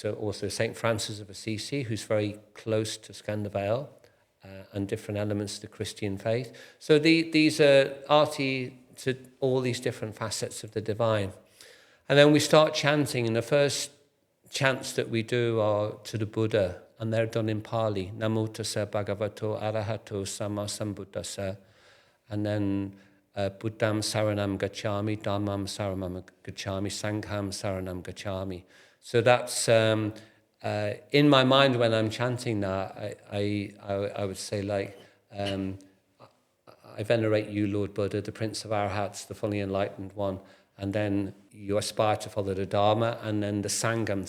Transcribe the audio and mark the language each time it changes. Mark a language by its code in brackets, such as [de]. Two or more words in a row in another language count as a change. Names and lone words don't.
[en] So also Saint Francis of Assisi, who's very close to Skanda Vale, and different elements of the Christian faith. So these are arti to all these different facets of the divine. And then we start chanting, and the first chants that we do are to the Buddha, and they're done in Pali. [pi] Namo tassa bhagavato arahato sama sambuddhassa. And then Buddham saranam gacchami, Dhammam saranam gacchami, Sangham saranam gacchami. [en] So that's in my mind when I'm chanting that, I would say like, I venerate you, Lord Buddha, the Prince of Arhats, the fully enlightened one. And then you aspire to follow the Dharma, and then the Sangam.